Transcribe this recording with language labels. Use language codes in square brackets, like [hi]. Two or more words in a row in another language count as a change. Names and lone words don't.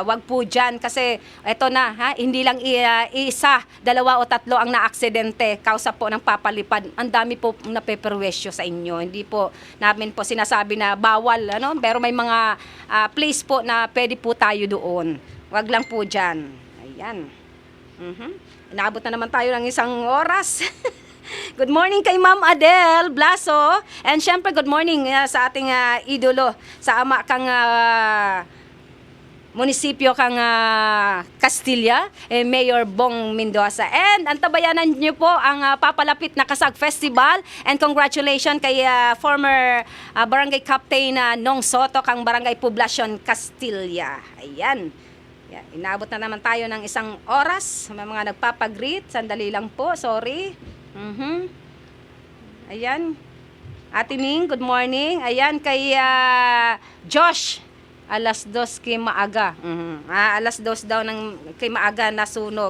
[tl] Wag po dyan kasi eto na, hindi lang isa, 2 o 3 ang naaksidente kausa po ng papalipad. Ang dami po napeperwisyo sa inyo. Hindi po namin po sinasabi na bawal, pero may mga place po na pwede po tayo doon. Wag lang po dyan. Ayan. Inaabot na naman tayo ng 1 oras. [en] Good morning [tl] kay Ma'am Adele Blaso. And syempre [en] good morning [tl] sa ating idolo, [bik] sa ama kang munisipyo kang Castilla, [tl] Mayor Bong Mendoza. And antabayanan niyo po ang papalapit na Kasag Festival, and congratulations kay former Barangay Captain Nong Soto kang Barangay Poblacion Castilla. Ayan. [en] Yeah, [tl] inaabot na naman tayo ng 1 oras. May mga nagpapagreet. Sandali lang po, sorry. Ayan. Ate Ming, [en] good morning. [tl] Ayan, kay Josh. Alas 2 kay maaga. Alas 2 daw ng kay maaga nasunog.